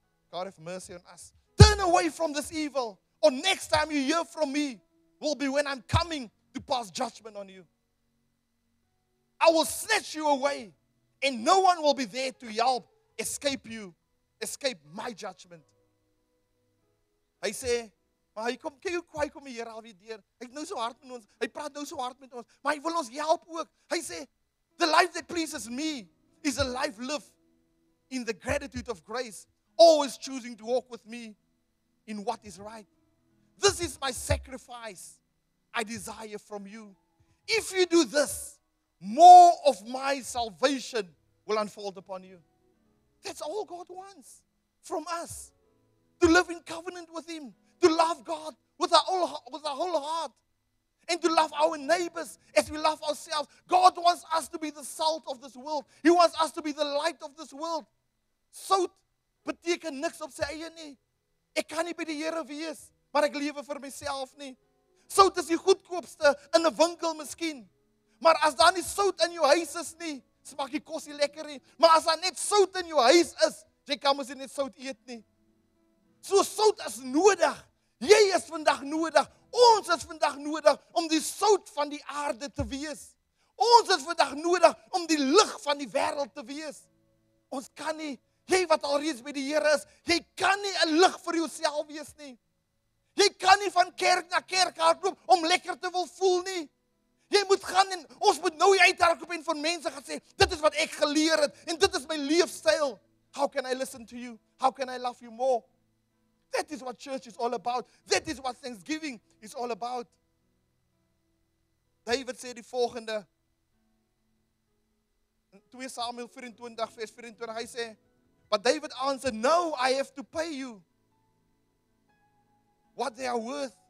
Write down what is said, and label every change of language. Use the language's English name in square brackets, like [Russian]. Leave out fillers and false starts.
[English] God have mercy on us. Turn away from this evil. Or next time you hear from me will be when I'm coming to pass judgment on you. I will snatch you away, and no one will be there to help escape my judgment. [Afrikaans] Hy sê, maar hy kom die Here alweer deur. Hy nou so hard met ons. Hy praat nou so hard met ons, maar hy wil ons help ook. Hy sê, [English] the life that pleases me is a life lived in the gratitude of grace, always choosing to walk with me in what is right. This is my sacrifice I desire from you. If you do this, more of my salvation will unfold upon you. That's all God wants from us. To live in covenant with him. To love God with our whole heart. And to love our neighbors as we love ourselves. God wants us to be the salt of this world. He wants us to be the light of this world. [Afrikaans] Sout beteken niks op sy eie nie. Ek kan nie by die Here wees, maar ek lewe vir myself nie. Sout is die goedkoopste in 'n winkel miskien. Maar as daar nie sout in jou huis is nie, smaak die kos nie lekker nie. Maar as daar net sout in jou huis is, jy kan mos nie net sout eet nie. So sout is nodig. Jy is vandag nodig. Ons is vandag nodig om die sout van die aarde te wees. Ons is vandag nodig om die lig van die wêreld te wees. Ons kan nie, jy wat alreeds by die Here is, jy kan nie 'n lig vir jouself wees nie. Jy kan nie van kerk na kerk hardloop om lekker te wil voel nie. Jy moet gaan en ons moet nou uithardloop en van mense gaan sê, dit is wat ek geleer het en dit is my leefstyl. [English] How can I listen to you? How can I love you more? That is what church is all about. That is what Thanksgiving is all about. [Afrikaans] David sê die volgende. In 2 Samuel 24 vers 24, hy sê, [English] but David answered, no, I have to pay you what they are worth.